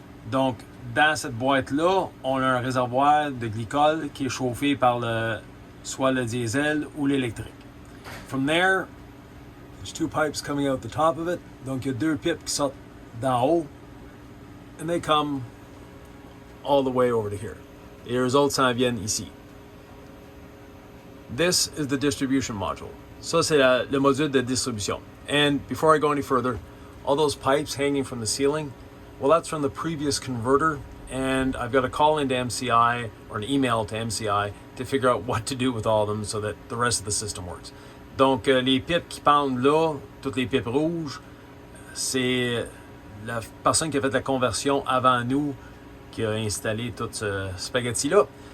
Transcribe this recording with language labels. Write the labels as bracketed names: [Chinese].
[French] Donc, dans cette boîte-là, on a un réservoir de glycol qui est chauffé par soit le diesel ou l'électrique. [English] From there, there's 2 pipes coming out the top of it. [French] Donc, il y a 2 pipes qui sortent d'en haut, [English] and they come all the way over to here. [French] Et les autres s'en viennent ici. [English] This is the distribution module. [French] Ça, c'est le module de distribution. [English] And before I go any further, all those pipes hanging from the ceiling, well, that's from the previous converter, and I've got to call into MCI or an email to MCI to figure out what to do with all of them so that the rest of the system works. [French] Donc, les pipes qui pendent là, toutes les pipes rouges, c'est la personne qui a fait la conversion avant nous qui a installé tout ce spaghetti-là.